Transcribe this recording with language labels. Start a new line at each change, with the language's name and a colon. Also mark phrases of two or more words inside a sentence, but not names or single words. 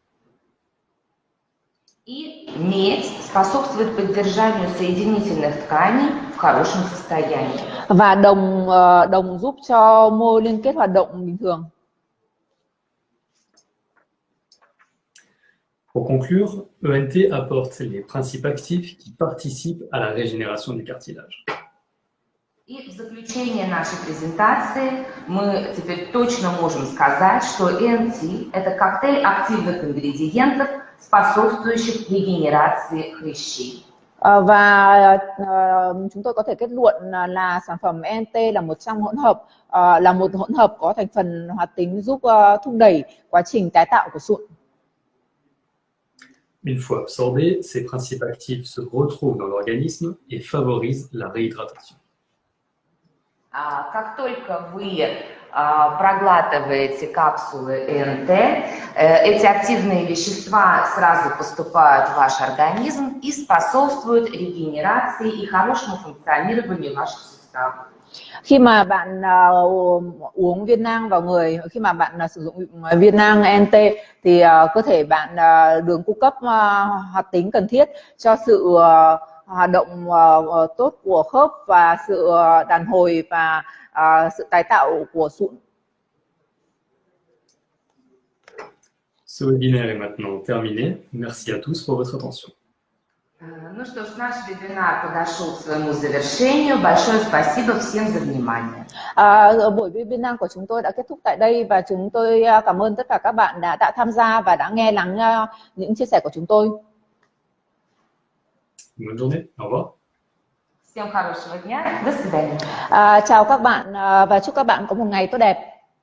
Russian: И медь способствует поддержанию соединительных тканей в хорошем состоянии.
Vietnamese: Và đồng giúp cho mô liên kết hoạt động bình thường.
French: Pour conclure, ENT apporte les principes actifs qui participent à la régénération du cartilage.
Russian: И в заключение нашей презентации мы теперь точно можем сказать, что ENT – это коктейль активных ингредиентов, способствующих регенерации хрящей.
Vietnamese: Và chúng tôi có thể kết luận là sản phẩm ENT là một hỗn hợp có thành phần hoạt tính giúp thúc đẩy quá trình tái tạo của sụn.
French: Une fois absorbés, ces principes actifs se retrouvent dans l'organisme et favorisent la réhydratation.
Russian: Как только вы проглатываете капсулы ЭНТ, эти активные вещества сразу поступают в ваш организм и способствуют регенерации и хорошему функционированию ваших суставов.
Vietnamese: Khi mà bạn uống viên nang vào người, khi mà bạn sử dụng viên nang ENT thì cơ thể bạn được cung cấp hoạt tính cần thiết cho sự hoạt động tốt của khớp và sự đàn hồi và sự tái tạo của sụn.
French: Ce webinaire est maintenant terminé. Merci à tous pour votre attention.
Russian: Ну что ж, наш вебинар подошел к своему завершению. Большое спасибо всем за внимание.
Vietnamese: Buổi webinar của chúng tôi đã kết thúc tại đây và chúng tôi cảm ơn tất cả các bạn đã tham gia và đã nghe lắng những chia sẻ của chúng tôi.
French: Bonne journée. Au revoir.
Russian: Всем хорошего дня. До свидания.
Vietnamese: Chào các bạn và chúc các bạn có một ngày tốt đẹp.